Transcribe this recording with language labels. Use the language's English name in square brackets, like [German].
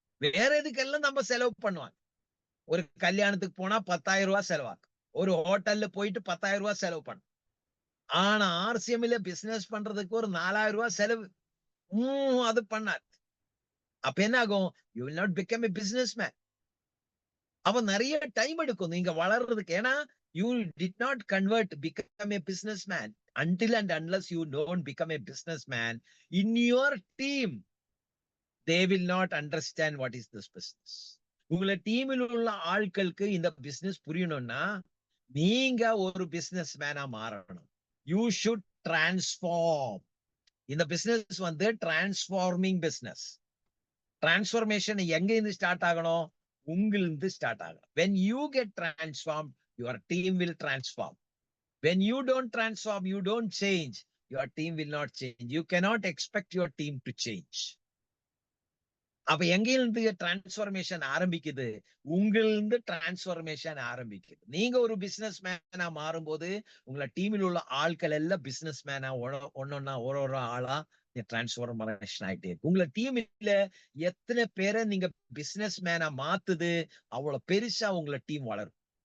[Tamil] வேற எதுக்கெல்லாம் நம்ம செலவு பண்ணுவாங்க. ஒரு கல்யாணத்துக்கு போனா 10,000 ரூபாய் செலவாக்கும். ஒரு ஹோட்டல்ல போயிட்டு 10,000 ரூபாய் செலவு பண்ணும். ஆனா ஆர்சிஎம்ல பிசினஸ் பண்றதுக்கு ஒரு 4000 ரூபாய் செலவு. அது பண்ணாது. அப்ப என்ன ஆகும்? [English] You will not become a businessman. [Tamil] அப்ப நிறைய டைம் எடுக்கும் நீங்க வளர்றதுக்கு. [English] ஏன்னா you did not become a businessman until and unless you don't become a businessman in your team. They will not understand what is this business. [Tamil] உங்களை டீமில் உள்ள ஆட்களுக்கு இந்த பிசினஸ் புரியணும்னா நீங்க ஒரு பிசினஸ் மேனா மாறணும். [English] You should transform. [Tamil] இந்த பிசினஸ் டிரான்ஸ்ஃபார்மிங் பிசினஸ். டிரான்ஸ்ஃபர்மேஷன் எங்க இருந்து ஸ்டார்ட் ஆகணும்? உங்களிருந்து ஸ்டார்ட் ஆகணும். [English] When you get transformed, your team will transform. When you don't transform, you don't change, your team will not change. You cannot expect your team to change. [Tamil] அப்ப எங்கிருந்து transformation ஆரம்பிக்குது? உங்களிருந்து transformation ஆரம்பிக்குது. நீங்க ஒரு business மேனா மாறும்போது உங்களை டீமில் உள்ள ஆட்கள் எல்லாம் பிசினஸ் மேனா ஒன்னொன்னா ஒரு ஆளா டிரான்ஸ்ஃபர்மேஷன் ஆயிட்டே இருக்கு. உங்களை டீம்ல எத்தனை பேரை நீங்க பிசினஸ் மேனா மாத்துது அவ்வளவு பெருசா உங்களை டீம் வளரும்.